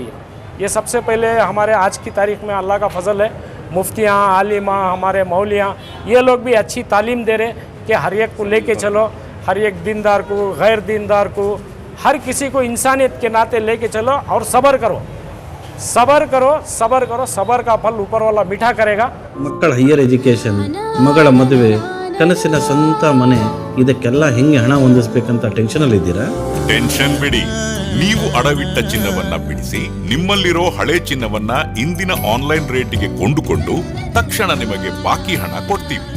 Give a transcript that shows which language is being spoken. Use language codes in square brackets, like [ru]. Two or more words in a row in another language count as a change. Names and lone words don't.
[hi] ये सबसे पहले हमारे आज की तारीख में अल्लाह का फजल है, मुफ्तियाँ, आलिमा, हमारे मौलियाँ, ये लोग भी अच्छी तालीम दे रहे कि हर एक को लेके चलो, हर एक दीनदार को, गैर दीनदार को, हर किसी को इंसानियत के नाते लेके चलो और सब्र करो, सब्र करो, सब्र करो। सब्र का फल ऊपर वाला मीठा करेगा। [kn] ಮಕ್ಕಳ [en] higher education, [kn] ಮಗಳ ಮದುವೆ, ಕನಸಿನ ಸ್ವಂತ ಮನೆ, ಇದಕ್ಕೆಲ್ಲ ಹೆಂಗೆ ಹಣ ಹೊಂದಿಸಬೇಕಂತ ಟೆನ್ಷನಲ್ಲಿ ಇದ್ದೀರಾ? ಟೆನ್ಷನ್ ಬಿಡಿ, ನೀವು ಅಡವಿಟ್ಟ ಚಿನ್ನವನ್ನ ಬಿಡಿಸಿ ನಿಮ್ಮಲ್ಲಿರೋ ಹಳೆ ಚಿನ್ನವನ್ನ ಇಂದಿನ ಆನ್ಲೈನ್ ರೇಟಿಗೆ ಕೊಂಡುಕೊಂಡು ತಕ್ಷಣ ನಿಮಗೆ ಬಾಕಿ ಹಣ ಕೊಡ್ತೀವಿ.